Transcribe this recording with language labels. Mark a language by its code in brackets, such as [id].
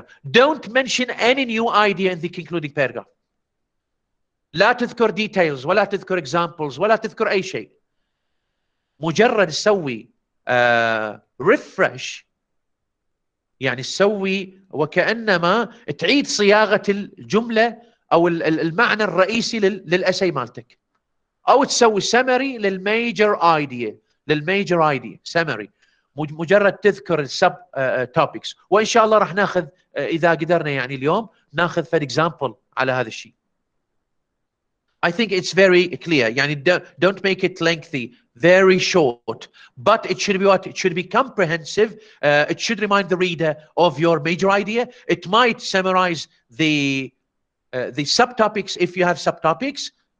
[en] Don't mention any new idea in the concluding paragraph. [ar] لا تذكر details ولا تذكر examples ولا تذكر أي شيء. مجرد تسوي refresh، يعني تسوي وكأنما تعيد صياغة الجملة أو المعنى الرئيسي للأسي مالتك، أو تسوي summary للميجر idea summary. مجرد تذكر السب topics. وإن شاء الله راح ناخذ إذا قدرنا يعني اليوم ناخذ for example على هذا الشيء. [en] I think it's very clear. يعني don't make it lengthy, very short, but it should be what? It should be comprehensive. It should remind the reader of your major idea. It might summarize the subtopics if you have subtopics.